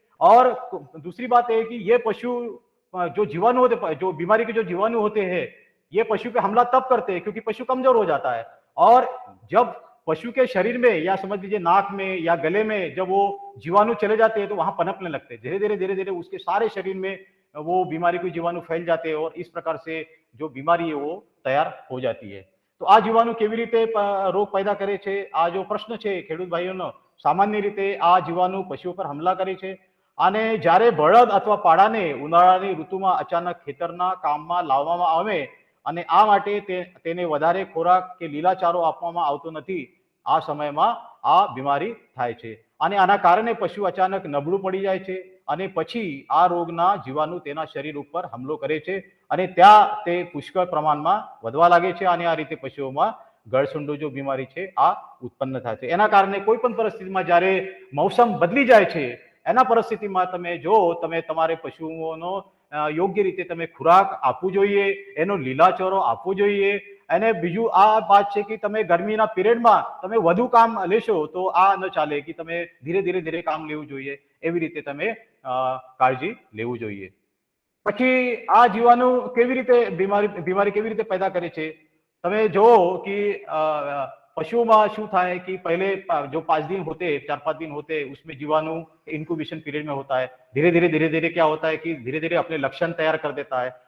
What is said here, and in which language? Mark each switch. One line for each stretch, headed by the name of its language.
Hindi: और दूसरी बात है कि ये पशु जो जीवाणु होते, जो बीमारी के जो जीवाणु होते हैं, ये पशु पे हमला तब करते हैं क्योंकि पशु कमजोर हो जाता है. और जब पशु के शरीर में या समझ लीजिए नाक में या गले में जब वो जीवाणु चले जाते हैं तो वहां पनपने लगते हैं. धीरे धीरे उसके सारे शरीर में वो बीमारी के जीवाणु फैल जाते हैं और इस प्रकार से जो बीमारी है वो तैयार हो जाती है.
Gujarati: तो આ જીવાણુ કેવી રીતે રોગ पैदा કરે છે, આ જો પ્રશ્ન છે ખેડૂત ભાઈઓનો, સામાન્ય રીતે આ જીવાણુ પશુઓ પર હુમલા કરે છે. અને જ્યારે બળદ અથવા પાડાને ઉનાળાની ઋતુમાં અચાનક ખેતરના કામમાં લાવવામાં આવે અને આ માટે તેને વધારે ખોરાક કે લીલાચારો આપવામાં આવતો નથી, આ સમયમાં આ બીમારી થાય છે. અને આના કારણે પશુ અચાનક નબળું પડી જાય છે અને પછી આ રોગના જીવાણુ તેના શરીર ઉપર હુમલો કરે છે અને ત્યાં તે પુષ્કળ પ્રમાણમાં વધવા લાગે છે અને આ રીતે પશુઓમાં ગળસુંડો
Hindi: जो बीमारी
Gujarati: છે આ ઉત્પન્ન થાય છે. એના કારણે કોઈ પણ પરિસ્થિતિમાં જ્યારે મૌસમ બદલી જાય છે, એના પરિસ્થિતિમાં તમે જો તમે તમારે પશુઓનો યોગ્ય રીતે તમે ખોરાક આપવું જોઈએ, એનો લીલાચારો આપવો જોઈએ. અને બીજું આ વાત છે કે તમે ગરમીના પીરિયડમાં તમે વધુ કામ લેશો તો આ ન ચાલે, કે તમે ધીરે કામ લેવું જોઈએ. એવી રીતે તમે કાળજી લેવું જોઈએ. પછી આ જીવાણુ કેવી રીતે
Hindi: બીમારી કેવી રીતે पैदा करे
Gujarati: છે, તમે જો
Hindi: कि पशुओं
Gujarati: શું થાય
Hindi: कि पहले जो 5 दिन होते, 4-5 दिन होते, उसमें जीवाणु इंक्यूबेशन पीरियड में होता है. धीरे धीरे क्या होता है कि धीरे धीरे अपने लक्षण तैयार कर देता है.